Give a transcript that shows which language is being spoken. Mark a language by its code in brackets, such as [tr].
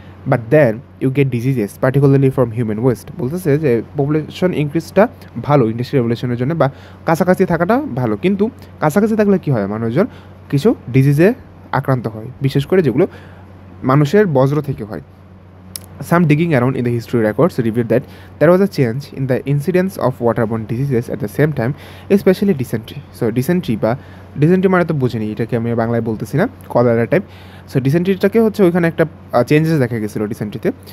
[en] But then you get diseases particularly from human waste. [bn] বলতেছে যে population ইনক্রিজটা ভালো industrial রেভলিউশনের জন্য, বা কাছাকাছি থাকাটা ভালো, কিন্তু কাছাকাছি থাকলে কী হয়, মানুষজন কিছু ডিজিজে আক্রান্ত হয়, বিশেষ করে যেগুলো মানুষের বজ্র থেকে হয়। [en] Some digging around in the history records revealed that there was a change in the incidence of waterborne diseases at the same time, especially dysentery. [bn] So dysentery মানে তো বুঝিনি, এটাকে আমি বাংলায় বলতেছি না, কলেরা টাইপ। সো ডিসেন্ট্রিটাকে হচ্ছে ওইখানে একটা চেঞ্জেস দেখা গেছিলো ডিসেন্ট্রিতে।